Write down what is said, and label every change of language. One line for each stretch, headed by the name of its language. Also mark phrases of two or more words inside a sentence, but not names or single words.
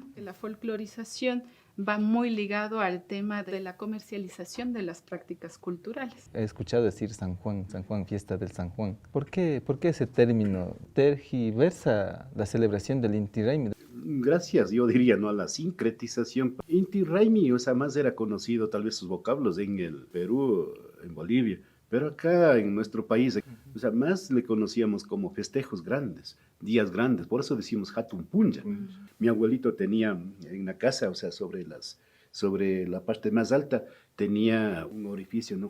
Spanish: La folclorización va muy ligado al tema de la comercialización de las prácticas culturales. He escuchado decir San Juan, fiesta del San Juan. ¿Por qué ese término tergiversa la celebración del Inti Raymi? Gracias, yo diría, ¿no? A la sincretización. Inti Raymi, o sea, más era conocido tal vez sus vocablos en el Perú, en Bolivia, pero acá en nuestro país, o sea, más le conocíamos como festejos grandes, días grandes, por eso decimos Hatun Punja. Mi abuelito tenía en la casa, o sea, sobre la parte más alta, tenía un orificio, ¿no?